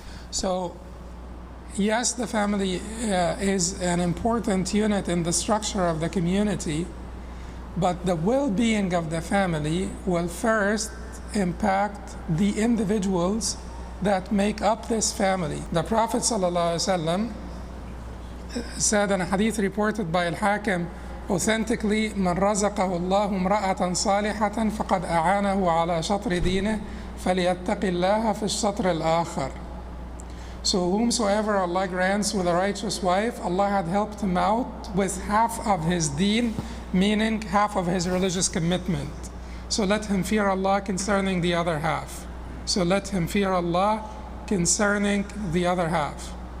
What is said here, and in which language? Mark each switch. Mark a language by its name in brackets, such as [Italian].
[English] So yes, the family is an important unit in the structure of the community, but the well-being of the family will first impact the individuals that make up this family. The Prophet ﷺ said in a hadith reported by Hatem authentically, [Arabic] "من رزقه الله امرأة صالحة فقد أعانه على شطر دينه فليتق الله في الشطر الآخر." [English] So whomsoever Allah grants with a righteous wife, Allah had helped him out with half of his deen, meaning half of his religious commitment. So let him fear Allah concerning the other half. So let him fear Allah concerning the other half.